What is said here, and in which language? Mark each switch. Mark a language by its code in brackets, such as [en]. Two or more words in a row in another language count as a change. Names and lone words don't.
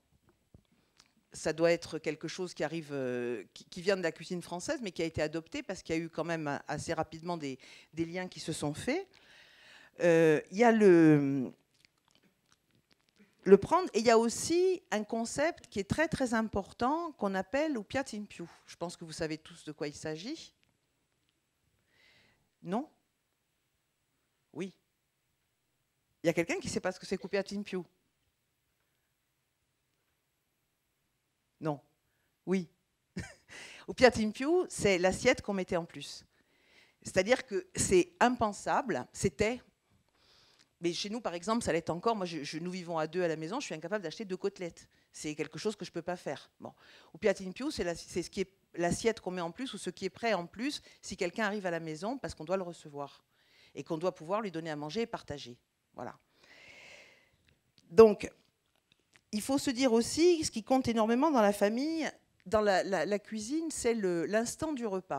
[fr] Ça doit être quelque chose qui arrive, qui vient de la cuisine française, mais qui a été adopté parce qu'il y a eu quand même assez rapidement des liens qui se sont faits. Il y a le prendre, et il y a aussi un concept qui est très très important qu'on appelle le [it] piatto in più. [fr] Je pense que vous savez tous de quoi il s'agit. Non? Oui. Il y a quelqu'un qui ne sait pas ce que c'est le [it] piatto in più? [fr] Non. Oui. [it] Le piatto in più, [fr] c'est l'assiette qu'on mettait en plus. C'est-à-dire que c'est impensable, c'était... Mais chez nous, par exemple, ça l'est encore. Moi, nous vivons à 2 à la maison. Je suis incapable d'acheter 2 côtelettes. C'est quelque chose que je ne peux pas faire. Bon. [it] Au piatto in più, [fr] c'est ce qui est l'assiette qu'on met en plus ou ce qui est prêt en plus si quelqu'un arrive à la maison parce qu'on doit le recevoir et qu'on doit pouvoir lui donner à manger et partager. Voilà. Donc, il faut se dire aussi, ce qui compte énormément dans la famille, dans la cuisine, c'est l'instant du repas.